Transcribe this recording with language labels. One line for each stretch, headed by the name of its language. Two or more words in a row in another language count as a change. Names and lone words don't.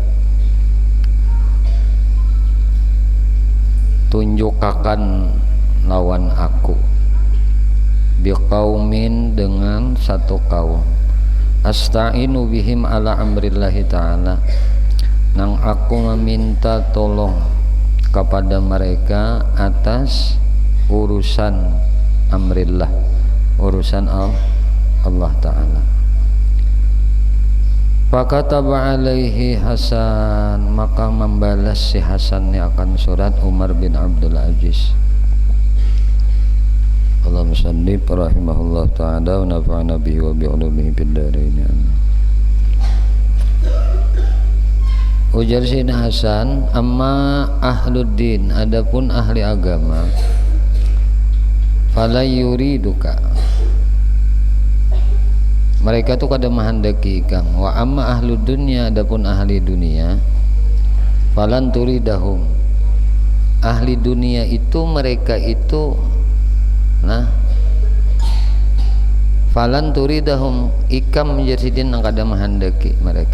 Banjar: tunjukakan lawan aku biqaumin dengan satu kaum
Arabic: أستعين بهم على أمر الله تعالى
Banjar: nang aku meminta tolong kepada mereka atas urusan amrillah, urusan Allah ta'ala.
Arabic: فكتب عليه
Banjar: Hasan, maka membalas si Hasan akan surat Umar bin Abdul Aziz.
Arabic: اللهم صل رحمه الله تعالى ونفعنا به وبعلومه في الدارين.
Banjar: Ujar Sayyidina Hasan,
Arabic: أما أهل الدين,
Banjar: adapun ahli agama,
Arabic: فلا يريدك,
Banjar: mereka tu kada menghendaki ikam.
Arabic: وأما أهل الدنيا,
Banjar: adapun ahli dunia,
Arabic: فلن تريدهم,
Banjar: ahli dunia itu mereka itu
Arabic: فلن تريدهم
Banjar: ikam menjadi nang kada menghendaki mereka.